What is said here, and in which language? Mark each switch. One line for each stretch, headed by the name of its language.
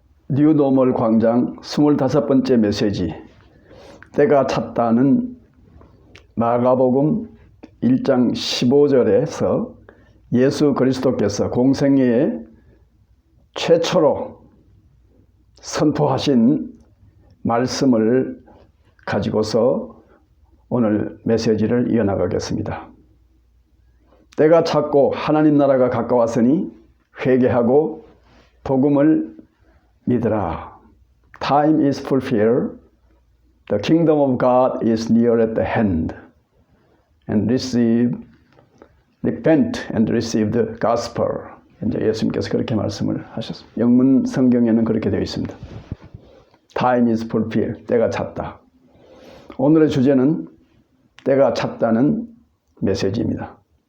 Korean: 뉴노멀 광장 25번째 메시지, 때가 찼다는 마가복음 1장 15절에서 예수 그리스도께서 공생애에 최초로 선포하신 말씀을 가지고서 오늘 메시지를 이어나가겠습니다. 때가 찼고 하나님 나라가 가까웠으니 회개하고 복음을 믿으라.
English: Time is fulfilled. The kingdom of God is near at the hand. And repent and receive the gospel.
Korean: 이제 예수님께서 그렇게 말씀을 하셨습니다. 영문 성경에는 그렇게 되어 있습니다.
English: Time is fulfilled.
Korean: 때가 찼다. 오늘의 주제는 때가 찼다는 메시지입니다.